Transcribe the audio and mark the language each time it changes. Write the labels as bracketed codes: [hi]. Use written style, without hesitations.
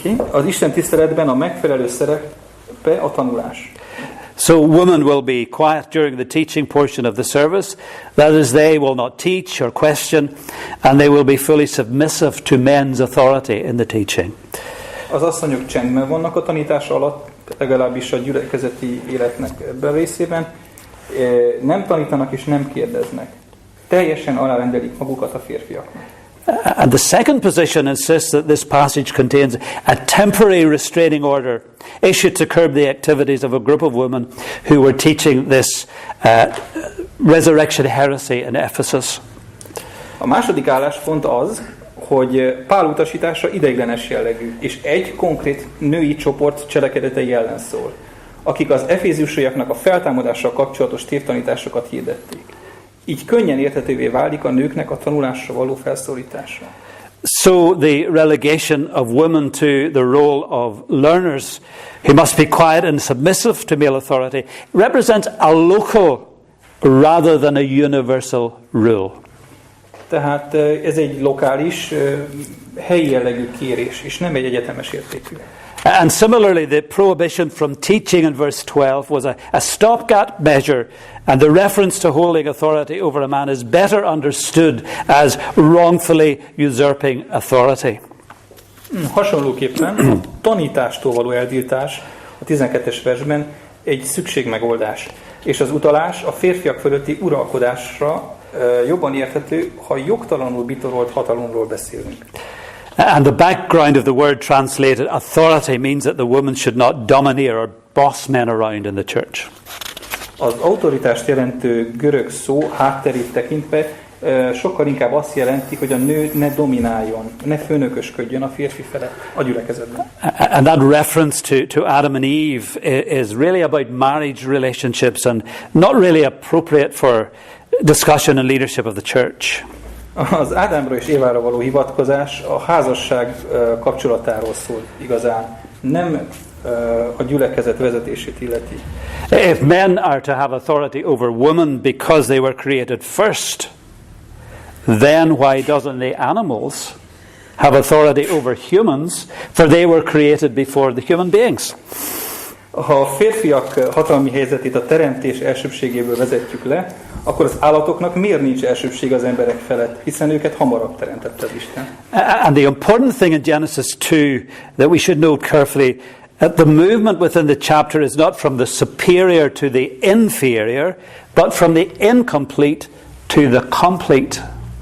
[hu] Az istentiszteletben a megfelelő szerepe a tanulás. [en] So women will be quiet during the teaching portion of the service. That is, they will not teach or question, and they will be fully submissive to men's authority in the teaching. [hu] Az asszonyok csendben vannak a tanítása alatt, legalábbis a gyülekezeti életnek ebben részében. Nem tanítanak és nem kérdeznek. Teljesen alárendelik magukat a férfiaknak. [en] And the second position insists that this passage contains a temporary restraining order issued to curb the activities of a group of women who were teaching this resurrection heresy in Ephesus. [hu] A második álláspont az, hogy Pál utasítása ideiglenes jellegű, és egy konkrét női csoport cselekedetei ellen szól, akik az efézusiaknak a feltámadással kapcsolatos tévtanításokat hirdették. Így könnyen érthetővé válik a nőknek a tanulásra való felszólítása. [en] So the relegation of women to the role of learners who must be quiet and submissive to male authority represents a local rather than a universal rule. [hu] Tehát ez egy lokális, helyi jellegű kérés, és nem egy egyetemes értékű. [en] And similarly, the prohibition from teaching in verse 12 was a stopgap measure, and the reference to holding authority over a man is better understood as wrongfully usurping authority. [hu] Hasonlóképpen a tanítástól való eltiltás a 12-es versben egy szükségmegoldás, és az utalás a férfiak fölötti uralkodásra jobban érthető, ha jogtalanul bitorolt hatalomról beszélünk. [en] And the background of the word translated authority means that the woman should not domineer or boss men around in the church. [hu] Az autoritást jelentő görög szó hátterét tekintve sokkal inkább azt jelenti, hogy a nő ne domináljon, ne főnökösködjön a férfi felett a gyülekezetben. [en] And that reference to Adam and Eve is really about marriage relationships and not really appropriate for discussion and leadership of the church. [hu] Az Ádámra és Évára való hivatkozás a házasság kapcsolatáról szól igazán, nem a gyülekezet vezetését illeti. [en] If men are to have authority over women because they were created first, then why doesn't the animals have authority over humans, for they were created before the human beings? [hu] Ha a férfiak hatalmi helyzetét a teremtés elsőbségéből vezetjük le, akkor az állatoknak miért nincs elsőbség az emberek felett, hiszen őket hamarabb teremtette az Isten. [en] And the important thing in Genesis 2 that we should note carefully, the movement within the chapter is not from the superior to the inferior, but from the incomplete to the complete.